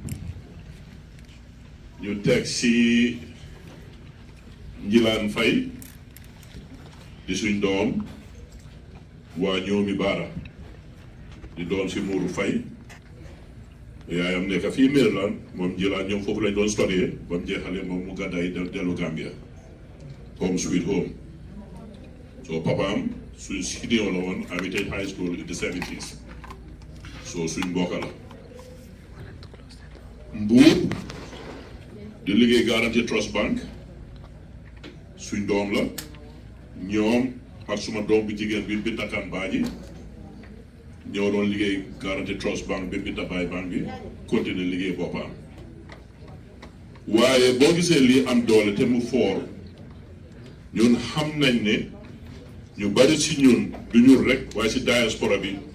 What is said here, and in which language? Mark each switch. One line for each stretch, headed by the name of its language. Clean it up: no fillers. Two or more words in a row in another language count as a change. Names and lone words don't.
Wolof: ñu teg si Njilaan Fay di suñ doom waa ñoomi baara di doom si Muuru Fay yaayam nekk fii Maryland moom Njilaan ñoom foofu lañ doon studier ba mu jeexalee moom mu gàddaay dellu Gambia
English: home sweet home.
Wolof: So papaam suñ senior la woon Heritage High School
English: in the 70s
Wolof: so suñ mbokk la Mbuur di liggéey Guaranty Trust Bank suñ doom la ñoom ak suma doom bi jigéen bi Binta Kan Baaji ñoo doon liggéey Guaranty Trust Bank bi Binta Baay Bank bi continuer liggéey boppam waaye boo gisee lii am doole te mu foor ñun xam nañ ne ñu bari ci ñun du ñun rek waaye ci diaspora bi